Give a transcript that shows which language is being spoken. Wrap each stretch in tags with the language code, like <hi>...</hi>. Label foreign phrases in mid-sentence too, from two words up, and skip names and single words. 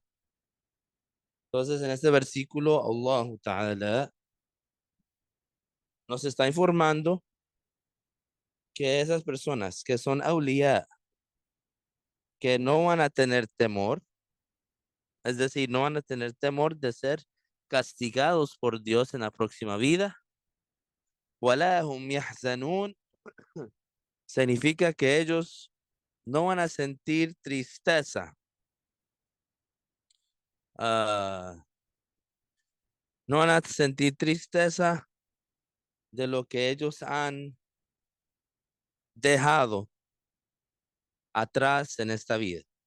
<es>Entonces, en este versículo,</es> <ar>الله تعالى</ar> <es>nos está informando que esas personas que son awliya, que no van a tener temor, es decir, no van a tener temor de ser castigados por Dios en la próxima vida.</es> <ar>وَلَا هُمْ يَحْزَنُونَ</ar> <es>significa que ellos no van a sentir tristeza, ah, no van a sentir tristeza de lo que ellos han dejado atrás en esta vida.</es>